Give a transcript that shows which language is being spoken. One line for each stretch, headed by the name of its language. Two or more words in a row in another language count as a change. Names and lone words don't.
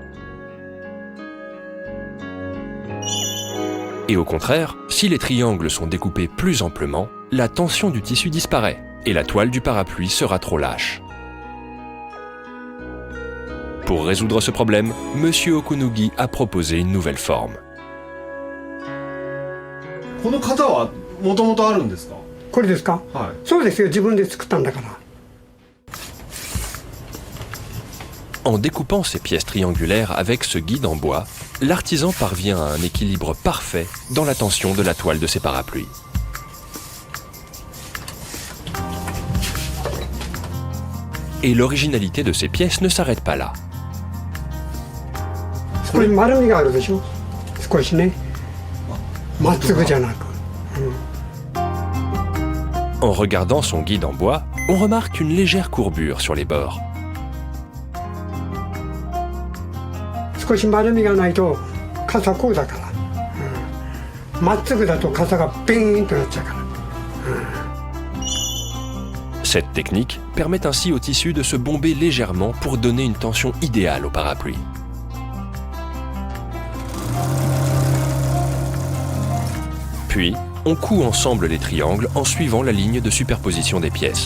French: Et au contraire, si les triangles sont découpés plus amplement, la tension du tissu disparaît et la toile du parapluie sera trop lâche. Pour résoudre ce problème, Monsieur Okunugi a proposé une nouvelle forme.
Japanese: この型はもともとあるんですか？これですか？はい。そうですよ、自分で作ったんだから。
French: En découpant ces pièces triangulaires avec ce guide en bois, l'artisan parvient à un équilibre parfait dans la tension de la toile de ses parapluies. Et l'originalité de ces pièces ne s'arrête pas là.
Japanese: これ丸みがあるでしょ。少しね。まっすぐじゃなく。
French: En regardant son guide en bois, on remarque une légère courbure sur les bords.
Japanese: 少し丸みがないと傘こうだから。まっすぐだと傘がピーンとなっちゃうから。
French: Cette technique permet ainsi au tissu de se bomber légèrement pour donner une tension idéale au parapluie. Puis, on coud ensemble les triangles en suivant la ligne de superposition des pièces.